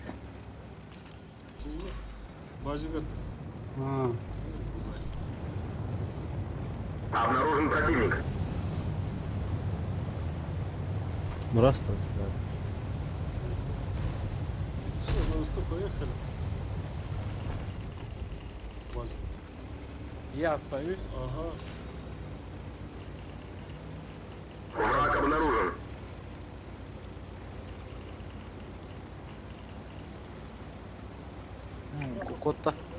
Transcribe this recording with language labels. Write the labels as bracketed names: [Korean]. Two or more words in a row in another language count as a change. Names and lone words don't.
[Russian] Базе верно. Ha. Обнаружен противник. [Turkish] Burası da güzel. [Russian] Все, на восток поехали. Базе. Я остаюсь. Ага. Враг обнаружен. Кот-то.